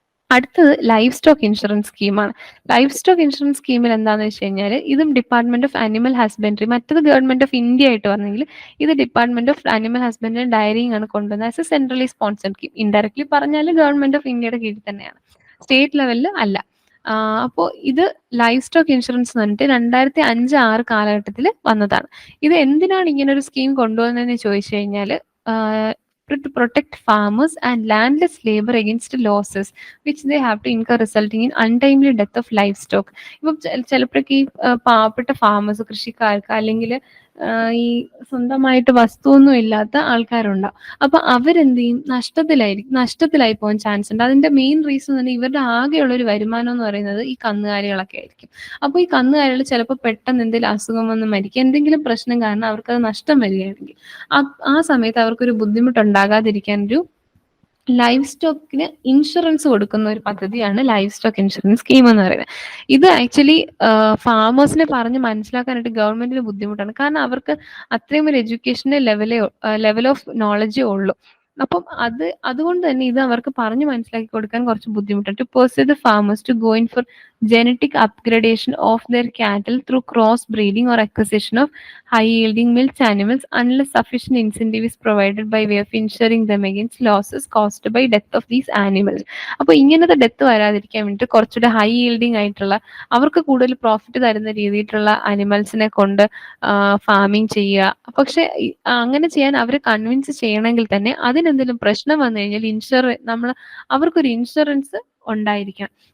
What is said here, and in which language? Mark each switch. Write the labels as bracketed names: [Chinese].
[Malayalam] അടുത്തത് life stock insurance സ്കീമാണ്. Life stock insurance സ്കീമിൽ എന്താണെന്ന് വെച്ച് കഴിഞ്ഞാൽ, ഇതും ഡിപ്പാർട്ട്മെന്റ് ഓഫ് അനിമൽ ഹസ്ബൻഡറി, മറ്റത് ഗവൺമെന്റ് ഓഫ് ഇന്ത്യ ആയിട്ട് പറഞ്ഞെങ്കിൽ ഇത് department of animal husbandry dairying ആണ് കൊണ്ടുവന്നത് [English] As a centrally sponsored scheme. [Malayalam] Indirectly പറഞ്ഞാൽ ഗവൺമെന്റ് ഓഫ് ഇന്ത്യയുടെ കീഴിൽ തന്നെയാണ്, സ്റ്റേറ്റ് ലെവലിൽ അല്ല. അപ്പോൾ ഇത് ലൈഫ് സ്റ്റോക്ക് ഇൻഷുറൻസ് എന്ന് പറഞ്ഞിട്ട് 2005-6 കാലഘട്ടത്തിൽ വന്നതാണ്. ഇത് എന്തിനാണ് ഇങ്ങനെ ഒരു സ്കീം കൊണ്ടുവന്നതെന്ന് ചോദിച്ചു കഴിഞ്ഞാൽ, [English] to protect farmers and landless labor against losses which they have to incur resulting in untimely death of livestock. [Malayalam] ഇപ്പം ചിലപ്പോഴൊക്കെ ഈ പാവപ്പെട്ട ഫാമേഴ്സ് കൃഷിക്കാർക്ക് അല്ലെങ്കിൽ ഈ സ്വന്തമായിട്ട് വസ്തുവൊന്നും ഇല്ലാത്ത ആൾക്കാരുണ്ടാവും. അപ്പൊ അവരെന്ത് ചെയ്യും? നഷ്ടത്തിലായി പോകാൻ ചാൻസ് ഉണ്ട്. അതിന്റെ മെയിൻ റീസൺ തന്നെ ഇവരുടെ ആകെയുള്ള ഒരു വരുമാനം എന്ന് പറയുന്നത് ഈ കന്നുകാലികളൊക്കെ ആയിരിക്കും. അപ്പൊ ഈ കന്നുകാലികൾ ചിലപ്പോൾ പെട്ടെന്ന് എന്തെങ്കിലും അസുഖം വന്ന് മരിക്കുക, എന്തെങ്കിലും പ്രശ്നം കാരണം അവർക്കത് നഷ്ടം വരികയാണെങ്കിൽ ആ സമയത്ത് അവർക്കൊരു ബുദ്ധിമുട്ടുണ്ടാകാതിരിക്കാൻ ഒരു ലൈഫ് സ്റ്റോക്കിന് ഇൻഷുറൻസ് കൊടുക്കുന്ന ഒരു പദ്ധതിയാണ് ലൈഫ് സ്റ്റോക്ക് ഇൻഷുറൻസ് സ്കീം എന്ന് പറയുന്നത്. ഇത് ആക്ച്വലി ഫാമേഴ്സിനെ പറഞ്ഞ് മനസ്സിലാക്കാനായിട്ട് ഗവൺമെന്റിന് ബുദ്ധിമുട്ടാണ്. കാരണം അവർക്ക് അത്രയും ഒരു എഡ്യൂക്കേഷന്റെ ലെവൽ ഓഫ് നോളജേ ഉള്ളൂ. അപ്പം അതുകൊണ്ട് തന്നെ ഇത് അവർക്ക് പറഞ്ഞ് മനസ്സിലാക്കി കൊടുക്കാൻ കുറച്ച് ബുദ്ധിമുട്ടാണ്. [English] To pursue the farmers to go in for genetic upgradation of their cattle through cross breeding or acquisition of high yielding milk animals unless sufficient incentive is provided by way of insuring them against losses caused by death of these animals. [Malayalam] അപ്പോൾ ഇങ്ങനത്തെ death വരാതിരിക്കാൻ വേണ്ടിയിട്ട് കുറച്ചുകൂടെ high yielding ആയിട്ടുള്ള അവർക്ക് കൂടുതൽ profit തരുന്ന രീതിയിലുള്ള അനിമൽസിനെ കൊണ്ട് ഫാമിംഗ് ചെയ്യുക. പക്ഷെ അങ്ങനെ ചെയ്യാൻ അവരെ കൺവിൻസ് ചെയ്യണമെങ്കിൽ തന്നെ അതിനെന്തെങ്കിലും പ്രശ്നം വന്നു കഴിഞ്ഞാൽ അവർക്കൊരു ഇൻഷുറൻസ് ഉണ്ടായിരിക്കണം.